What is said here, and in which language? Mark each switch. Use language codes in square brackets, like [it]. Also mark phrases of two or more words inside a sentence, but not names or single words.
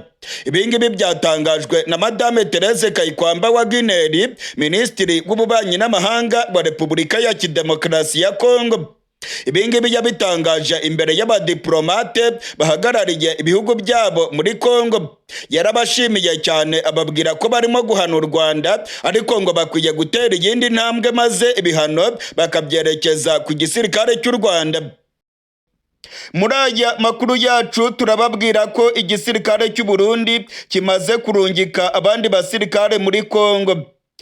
[rw] Ibingibi byatangajwe na Madame Therese Kayikwamba wa Guinea, Minisitiri w'Ububanyi n'Amahanga wa Repubulika ya Kidemokarasi ya Kongo. Ibingibi yabitangaje imbere y'abadiplomate bahagarariye ibihugu byabo muri Kongo. Yarabashimiye cyane ababwira ko barimo guhana u Rwanda, ariko ngo bakwiye gutera iyindi ntambwe maze ibihano bakabyerekeza ku gisirikare cy'u Rwanda. Muri aya makuru yacu turababwira ko igisirikare cy'u Burundi kimaze kurungika abandi basirikare muri Kongo.